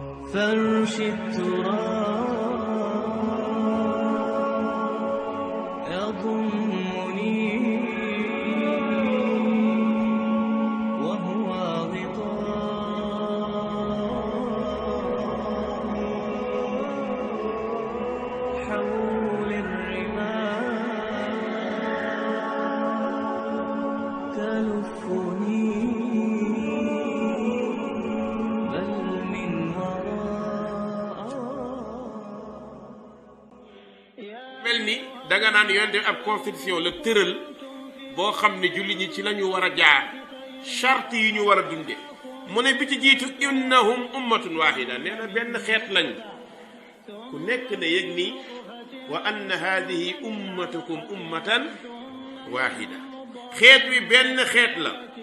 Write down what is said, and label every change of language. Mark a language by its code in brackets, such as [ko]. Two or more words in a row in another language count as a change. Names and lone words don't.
[ar] فرش التراب يضمني وهو غطاء حول الرمال تلفني [wo] danga naan yonent bi ab constitution la tëral boo xam ne julli ñi ci lañu war a jaar charte yi ñu war a dunde mu ne bi ci jiitu [ar] إنهم أمة واحدة [wo] nee na benn xeet lañ ku nekk ne yëg ni [ar] وأن هذه أمتكم أمة واحدة [wo] xeet wi benn xeet la.